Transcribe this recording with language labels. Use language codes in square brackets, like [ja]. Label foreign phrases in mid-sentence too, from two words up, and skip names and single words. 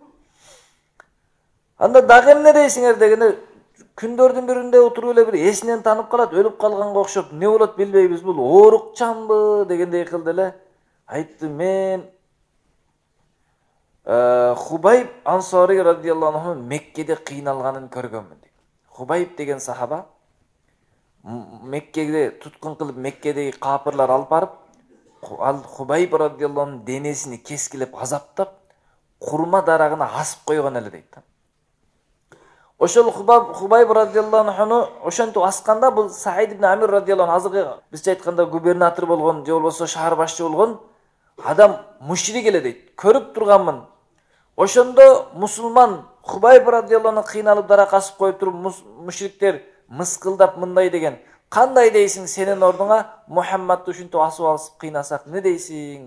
[ky] Анда дагы эмне дейсиңер дегенде, күндөрдүн биринде отуруп эле бир эсинен танып калат, өлүп калганга окшоп, эмне болот билбейбиз, бул оорукчанбы дегендей кылды эле. Айтты, "Мен Хубайб Ансари [ar] رضي الله عنه [ky] Меккеде кыйналганын көргөнмүн." Хубайб деген сахаба Меккеде туткун кылып, Меккедеги капырлар алып барып, ал Хубайб [ar] رضي الله عنه [ky] денесини кескилеп азаптап, курма дарагына асып койгон эле дейт. Ошол Хубайб [ar] رضي الله عنه [ky] ошентип асканда, бул Саид ибн Амир [ar] رضي الله عنه, [ky] азыркы бизче айтканда губернатор болгон же болбосо шаар башчы болгон адам мушрик эле дейт. Көрүп турганмын. Ошондо мусулман Хубайб [ar] رضي الله عنه [ky] кыйналып дарак асып коюп туруп, мушриктер мыскылдап мындай деген, "Кандай дейсиң, сенин ордуңа Мухаммадты ушинтип асып алып кыйнасак эмне дейсиң?"